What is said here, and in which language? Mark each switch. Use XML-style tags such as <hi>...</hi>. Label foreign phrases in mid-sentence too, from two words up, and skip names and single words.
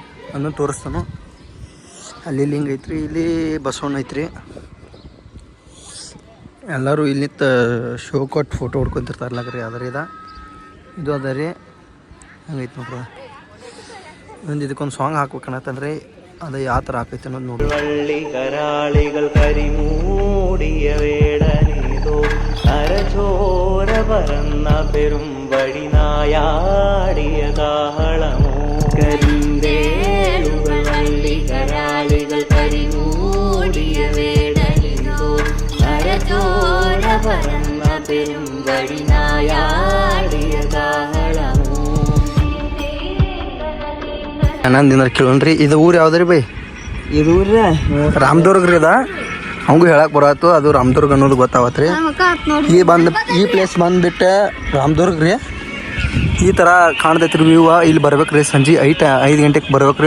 <kn>ಅದನ್ನು ತೋರಿಸ್ತಾನು. ಅಲ್ಲಿ ಲಿಂಗ ಐತ್ರಿ, ಇಲ್ಲಿ ಬಸವಣ್ಣ ಐತ್ರಿ. ಎಲ್ಲರೂ ಇಲ್ಲಿ ನಿಂತ ಶೋ ಕೊಟ್ಟು ಫೋಟೋ ಹೊಡ್ಕೊಂತಿರ್ತಾರಲ್ಲಕ್ರಿ. ಅದ ರೀ ಇದು ಅದ ರೀ. ಹಂಗೈತಿ ನೋಡ್ರಿ. ಒಂದು ಇದಕ್ಕೊಂದು ಸಾಂಗ್ ಹಾಕ್ಬೇಕನ್ನತ್ತನ್ರಿ. ಅದು ಯಾವ ಥರ ಹಾಕೈತೆ ಅನ್ನೋದು ನೋಡಿ.</kn> <ml>കരാളികൾ കരിമൂടിയ വേടനീതോ അരചോര പറന്ന പെരുമ്പടി നായാടിയ കാഹളമോ കരിന്തേളുകൾ വള്ളി കരാളികൾ കരിമൂടിയ വേടനീതോ അരചോര പറന്ന പെരുമ്പടി നായാടിയ കാഹളമോ.</ml> <kn>ಆನಂದಿಂದ ಕೇಳೋಣ್ರಿ. ಇದು ಊರು ಯಾವ್ದ್ರಿ ಬೈ? ಇದು ಊರ್ರಿ ರಾಮದುರ್ಗ ರೀ. ಅದ ಅವಂಗೂ ಹೇಳಕ್ ಬರತ್ತು. ಅದು ರಾಮದುರ್ಗ ಅನ್ನೋದು ಗೊತ್ತಾವತ್ರಿ. ಈ ಪ್ಲೇಸ್ ಬಂದ್ಬಿಟ್ಟು ರಾಮದುರ್ಗ ರೀ. ಈ ಥರ ಕಾಣ್ತೈತ್ರಿ ವ್ಯೂ. ಇಲ್ಲಿ ಬರ್ಬೇಕ್ರಿ ಸಂಜೆ 5 ಗಂಟೆಗೆ ಬರ್ಬೇಕ್ರಿ.</kn>